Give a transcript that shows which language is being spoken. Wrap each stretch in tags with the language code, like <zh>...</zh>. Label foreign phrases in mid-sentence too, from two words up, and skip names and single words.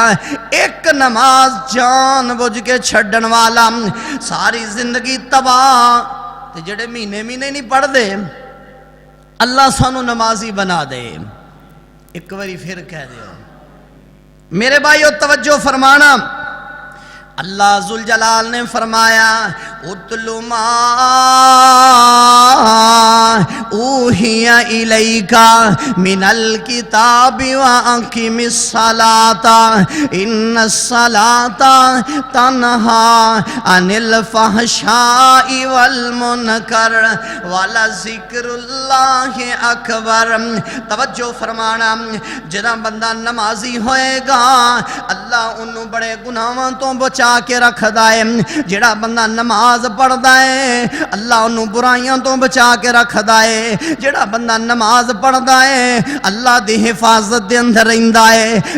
<pa>ਇਕ ਨਮਾਜ਼ ਜਾਣ ਬੁੱਝ ਕੇ ਛੱਡਣ ਵਾਲਾ ਸਾਰੀ ਜ਼ਿੰਦਗੀ ਤਬਾਹ। ਤੇ ਜਿਹੜੇ ਮਹੀਨੇ ਮਹੀਨੇ ਨਹੀਂ ਪੜ੍ਹਤੇ ਅੱਲਾਹ ਸਾਨੂੰ ਨਮਾਜ਼ੀ ਬਣਾ ਦੇ। ਇਕ ਵਾਰੀ ਫਿਰ ਕਹਿ ਦਿਓ ਮੇਰੇ ਭਾਈਓ ਤਵੱਜੋ ਫ਼ਰਮਾਣਾ। ਅੱਲਾਹ ਜ਼ੁਲ ਜਲਾਲ ਨੇ ਫ਼ਰਮਾਇਆ</pa> <ar>اتل ما أوحي إليك من الكتاب وأقم الصلاة إن الصلاة تنهى عن الفحشاء والمنكر ولذكر الله أكبر.</ar> <pa>ਤਵੱਜੋ ਫ਼ਰਮਾਣਾ, ਜਿਹੜਾ ਬੰਦਾ ਨਮਾਜ਼ੀ ਹੋਏਗਾ ਅੱਲਾਹ ਉਹਨੂੰ ਬੜੇ ਗੁਨਾਹਾਂ ਤੋਂ ਬਚਾ ਕੇ ਰੱਖਦਾ ਹੈ। ਜਿਹੜਾ ਬੰਦਾ ਨਮਾਜ਼ ਪੜ੍ਹਦਾ ਹੈ ਅੱਲਾਹ ਉਹਨੂੰ ਬੁਰਾਈਆਂ ਤੋਂ ਬਚਾ ਕੇ ਰੱਖਦਾ ਹੈ। ਜਿਹੜਾ ਬੰਦਾ ਨਮਾਜ਼ ਪੜ੍ਹਦਾ ਹੈ ਅੱਲਾਹ ਦੀ ਹਿਫ਼ਾਜ਼ਤ ਦੇ ਅੰਦਰ ਰਹਿੰਦਾ ਹੈ।</pa>